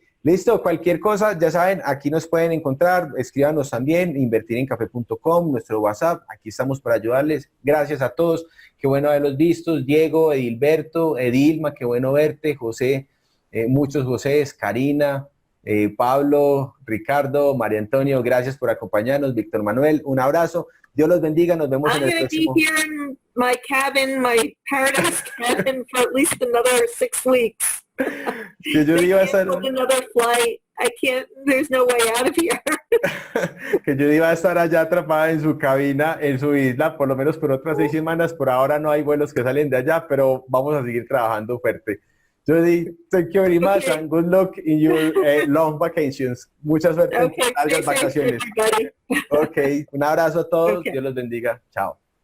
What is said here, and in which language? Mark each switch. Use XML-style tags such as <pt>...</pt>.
<es>Listo, cualquier cosa, ya saben, aquí nos pueden encontrar, escríbanos también, invertirencafé.com, nuestro WhatsApp, aquí estamos para ayudarles. Gracias a todos, qué bueno haberlos vistos, Diego, Edilberto, Edilma, qué bueno verte, José, muchos Josés, Karina, Pablo, Ricardo, María Antonio, gracias por acompañarnos, Víctor Manuel, un abrazo, Dios los bendiga, nos vemos en el próximo.</es> <en>I'm going to be here in my cabin, my paradise cabin for at least another 6 weeks.</en> <es>Que yo iba a estar</es> <en>another flight. I can't, there's no way out of here.</en> <es>Que yo iba a estar allá atrapada en su cabina, en su isla, por lo menos por otras 6 semanas. Por ahora no hay vuelos que salen de allá, pero vamos a seguir trabajando fuerte.</es> <en>Jody, thank you very much and good luck in your long vacations.</en> <es>Mucha suerte en largas vacaciones. Ok, un abrazo a todos. Dios los bendiga. Chao.</es>